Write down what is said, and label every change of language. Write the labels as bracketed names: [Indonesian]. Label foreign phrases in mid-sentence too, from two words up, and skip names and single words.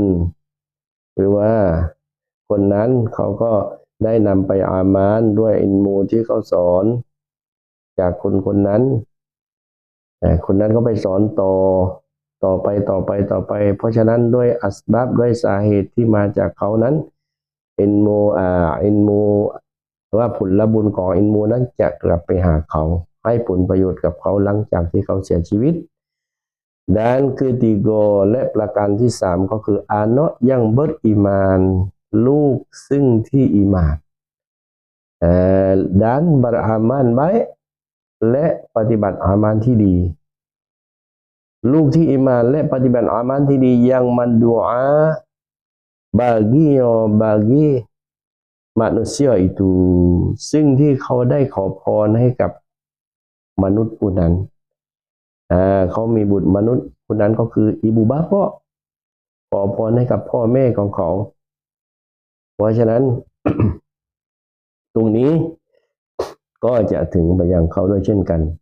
[Thai] หรือว่าคนนั้นเขาก็ได้นำไปอามานด้วยอิลมูที่เขาสอนจากคนนั้นคนนั้นก็ไป สอนต่อไปเพราะฉะนั้นด้วยอัสบับด้วยสาเหตุที่มาจากเขานั้นอิลมูว่าผลบุญของอิลมูนั้นจะกลับไปหาเขาให้ผลประโยชน์กับเขาหลังจากที่เขาเสียชีวิต [Malay] dan ketiga [Thai] และประการที่สามก็คืออานะยังเบิดอีมานลูกซึ่งที่อีมาน [Malay] dan beramal baik [Thai] และปฏิบัติอามันที่ดีลูกที่อีมานและปฏิบัติอามันที่ดียังมันดุอา [Malay] bagi manusia itu [Thai] ซึ่งที่เขาได้ขอพรให้กับมนุษย์ผู้นั้นเขามีบุตรมนุษย์ผู้นั้นก็คืออิบูบาพ่อขอพรให้กับพ่อแม่ของเขาเพราะฉะนั้น ตรงนี้ก็จะถึงไปยังเขาด้วยเช่นกัน